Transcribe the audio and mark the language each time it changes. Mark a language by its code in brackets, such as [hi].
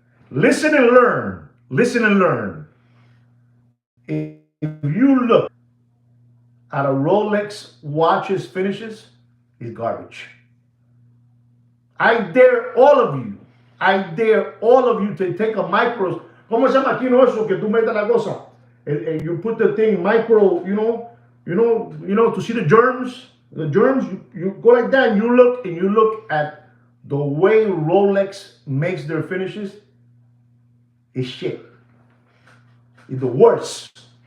[en] Listen and learn. Listen and learn. If you look at a Rolex watches finishes, it's garbage. I dare all of you. I dare all of you to take a micro. [es] ¿Cómo se llama aquí no eso que tú metes la cosa? [en] You put the thing micro, to see the germs. The germs, you go like that and you look at the way Rolex makes their finishes. It's shit. It's the worst.